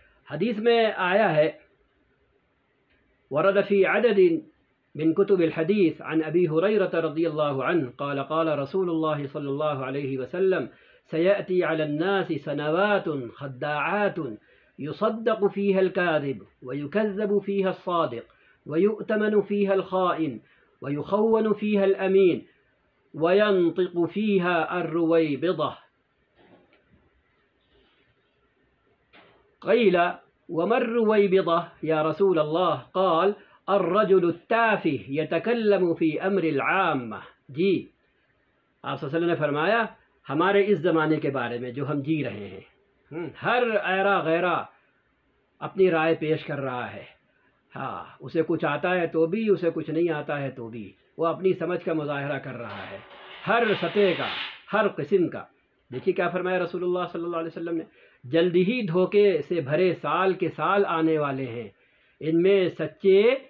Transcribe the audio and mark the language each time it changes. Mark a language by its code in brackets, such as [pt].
[ur] حدیث میں آیا ہے، [ar] ورد فی عدد من کتب الحدیث عن ابی ہریرہ رضی اللہ عنہ قال قال رسول اللہ صلی اللہ علیہ وسلم سيأتي على الناس سنوات خداعات يصدق فيها الكاذب ويكذب فيها الصادق ويؤتمن فيها الخائن ويخون فيها الأمين وينطق فيها الرويبضة. قيل وما الرويبضة يا رسول الله؟ قال الرجل التافه يتكلم في أمر العامة. [ur] جی آپ صلی اللہ علیہ وسلم نے فرمایا ہمارے اس زمانے کے بارے میں جو ہم جی رہے ہیں، ہر ایرا غیرہ اپنی رائے پیش کر رہا ہے، ہاں اسے کچھ آتا ہے تو بھی، اسے کچھ نہیں آتا ہے تو بھی، وہ اپنی سمجھ کا مظاہرہ کر رہا ہے، ہر سطح کا، ہر قسم کا۔ دیکھیے کیا فرمایا رسول اللہ صلی اللہ علیہ وسلم نے، جلدی ہی دھوکے سے بھرے سال کے سال آنے والے ہیں، ان میں سچے